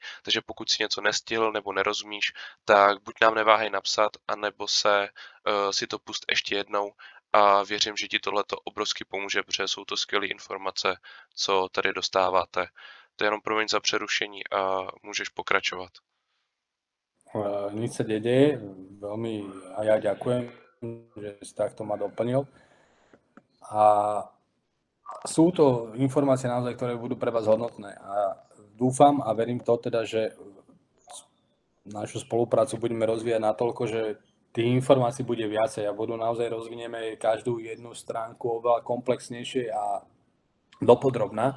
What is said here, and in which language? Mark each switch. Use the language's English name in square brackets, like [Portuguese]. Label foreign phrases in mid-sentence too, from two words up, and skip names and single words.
[Czech] Takže pokud si něco nestihl nebo nerozumíš, tak buď nám neváhej napsat, anebo si to pust ještě jednou a věřím, že ti tohleto obrovsky pomůže, protože jsou to skvělé informace, co tady dostáváte. To je jenom promiň za přerušení a můžeš pokračovat. [Slovak] Nič sa nedeje, veľmi a ja ďakujem, že si takto ma doplnil. A sú to informácie naozaj, ktoré budú pre vás hodnotné a dúfam a verím to teda, že našu spoluprácu budeme rozvíjať natoľko, že tých informácií bude viacej a naozaj rozvinieme každú jednu stránku oveľa komplexnejšie a dopodrobná.